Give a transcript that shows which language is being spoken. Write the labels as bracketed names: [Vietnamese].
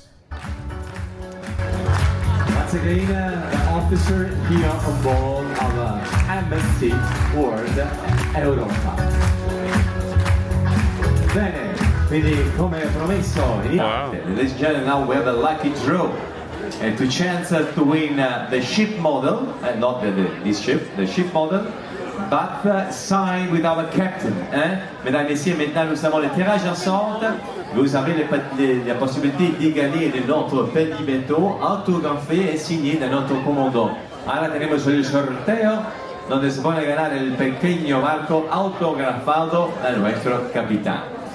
[English] Once again, the officer here on board of MSC World Europa. Bene. [Italian] Quindi come promesso, Wow. [English] ladies and gentlemen, now we have a lucky draw. And to chance to win the ship model, not this ship, the ship model, but signed with our captain. [French] Mesdames et messieurs, maintenant nous avons le tirage ensemble. Vous avez la possibilité de gagner de notre petit bateau autografé et signé de notre commandant. [Spanish] Ahora tenemos el sorteo donde se puede ganar el pequeño barco autografado da nuestro capitán.